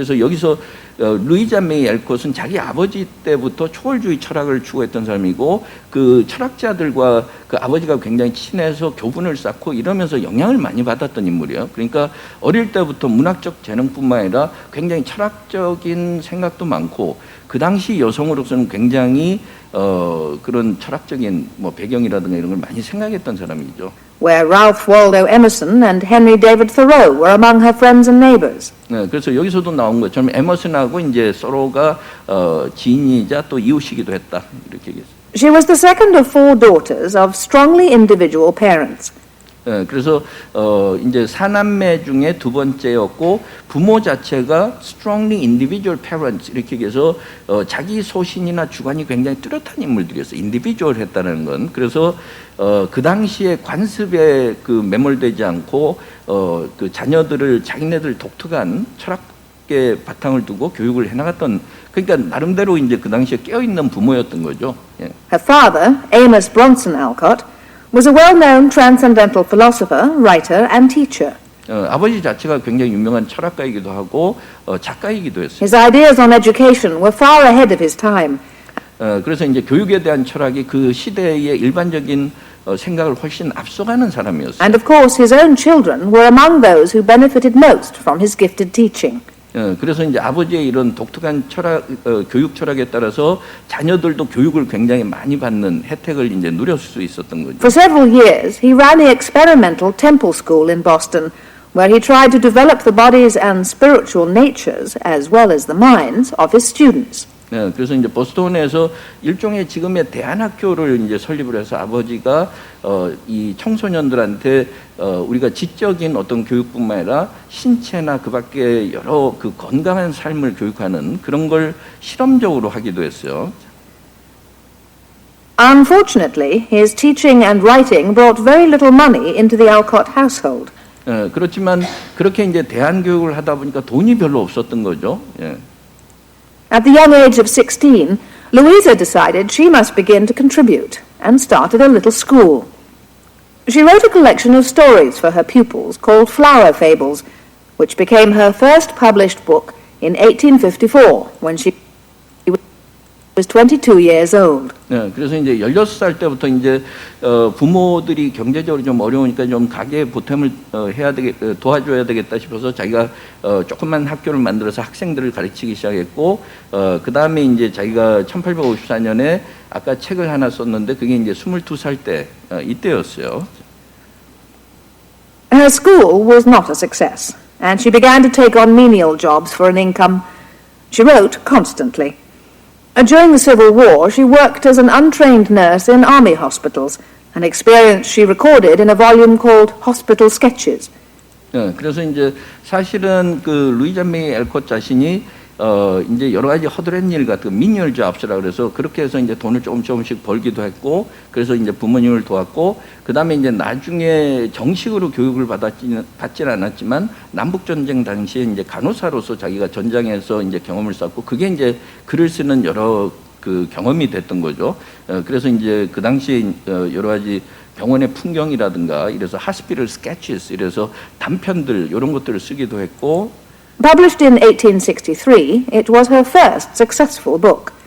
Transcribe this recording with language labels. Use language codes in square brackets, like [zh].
[ko] 그래서 여기서 루이자 메이 알콧은 자기 아버지 때부터 초월주의 철학을 추구했던 사람이고 그 철학자들과 그 아버지가 굉장히 친해서 교분을 쌓고 이러면서 영향을 많이 받았던 인물이에요. 그러니까 어릴 때부터 문학적 재능뿐만 아니라 굉장히 철학적인 생각도 많고 그 당시 여성으로서는 굉장히 그런 철학적인 뭐 배경이라든가 이런 걸 많이 생각했던 사람이죠. [en] Where Ralph Waldo Emerson and Henry David Thoreau were among her friends and neighbors. [ko] 그래서 여기서도 나온 것처럼 에머슨하고 이제 서로가 지인이자 또 이웃이기도 했다 이렇게 얘기했어요. [en] She was the second of four daughters of strongly individual parents. [ko] 그래서 이제 사남매 중에 두 번째였고 부모 자체가 [en] strongly individual parents [ko] 이렇게 얘기해서 자기 소신이나 주관이 굉장히 뚜렷한 인물들이었어요. individual 했다는 건. 그래서 그 당시에 관습에 매몰되지 않고 그 자녀들을 자기네들 독특한 철학계 바탕을 두고 교육을 해나갔던 그러니까 나름대로 이제 그 당시에 깨어있는 부모였던 거죠. 예. [en] Her father, Amos Bronson Alcott, was a well-known transcendental philosopher, writer, and teacher. [ko] 아버지 자체가 굉장히 유명한 철학가이기도 하고 작가이기도 했어요. [en] His ideas on education were far ahead of his time. [ko] 그래서 이제 교육에 대한 철학이 그 시대의 일반적인 생각을 훨씬 앞서가는 사람이었어요. [en] And of course, his own children were among those who benefited most from his gifted teaching. [ko] 그래서 이제 아버지의 이런 독특한 교육 철학에 따라서 자녀들도 교육을 굉장히 많이 받는 혜택을 이제 누렸을 수 있었던 거죠. [en] For several years, he ran the experimental Temple School in Boston, where he tried to develop the bodies and spiritual natures, as well as the minds, of his students. [ko] 그래서 이제 보스턴에서 일종의 지금의 대안학교를 이제 설립을 해서 아버지가 이 청소년들한테 우리가 지적인 어떤 교육뿐만 아니라 신체나 그밖에 여러 그 건강한 삶을 교육하는 그런 걸 실험적으로 하기도 했어요. [en] Unfortunately, his teaching and writing brought very little money into the Alcott household. [ko] 그렇지만 그렇게 이제 대안교육을 하다 보니까 돈이 별로 없었던 거죠. 예. [en] At the young age of 16, Louisa decided she must begin to contribute and started a little school. She wrote a collection of stories for her pupils called Flower Fables, which became her first published book in 1854 when she was was 22 years old. [ko] 네, 그래서 이제 16살 때부터 이제 부모들이 경제적으로 좀 어려우니까 좀 가게 보탬을 도와줘야 되겠다 싶어서 자기가 조그만 학교를 만들어서 학생들을 가르치기 시작했고, 그 다음에 이제 자기가 1854년에 아까 책을 하나 썼는데 그게 이제 22살 때 이때였어요. [en] Her school was not a success, and she began to take on menial jobs for an income. She wrote constantly. During the Civil War, she worked as an untrained nurse in army hospitals, an experience she recorded in a volume called Hospital Sketches. [ko] 네, 그래서 이제 사실은 그 루이자 메이 엘콧 자신이 이제 여러 가지 허드렛 일 같은 미니얼 잡스라 그래서 그렇게 해서 이제 돈을 조금씩 벌기도 했고, 그래서 이제 부모님을 도왔고, 그 다음에 이제 나중에 정식으로 교육을 받지는 않았지만 남북 전쟁 당시에 이제 간호사로서 자기가 전장에서 이제 경험을 쌓고, 그게 이제 글을 쓰는 여러 그 경험이 됐던 거죠. 그래서 이제 그 당시에 여러 가지 병원의 풍경이라든가 이래서 하스피털 스케치스 이래서 단편들 이런 것들을 쓰기도 했고. [en] Published in 1863, it was her first successful book.